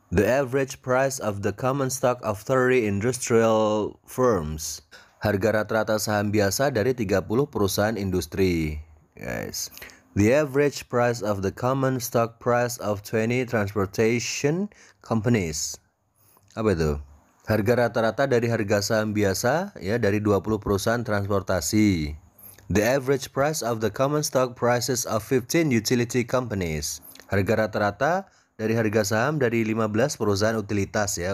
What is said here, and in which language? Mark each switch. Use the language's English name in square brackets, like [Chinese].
[English] The average price of the common stock of 30 industrial firms. [Indonesian] Harga rata-rata saham biasa dari 30 perusahaan industri, guys. [English] The average price of the common stock price of 20 transportation companies. [Indonesian] Apa itu? Harga rata-rata dari harga saham biasa ya dari 20 perusahaan transportasi. [English] The average price of the common stock prices of 15 utility companies. [Indonesian] Harga rata-rata dari harga saham dari 15 perusahaan utilitas ya.